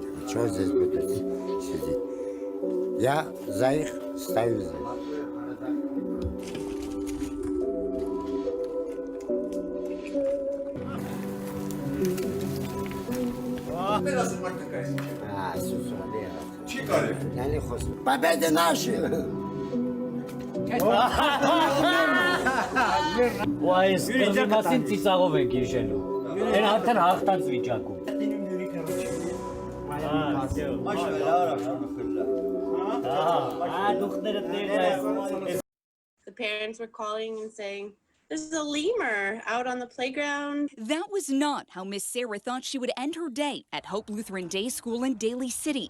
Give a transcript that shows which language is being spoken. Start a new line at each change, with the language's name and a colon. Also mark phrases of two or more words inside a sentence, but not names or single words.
Russian: Что здесь будут сидеть? Я за их стою здесь. Победа наша!
Armenian: Այս կողի մասին ծիծաղով ենք հիշելու։ Են արդեն հաղթած վիճակում։
English: The parents were calling and saying, "There's a lemur out on the playground." That was not how Miss Sarah thought she would end her day at Hope Lutheran Day School in Daly City.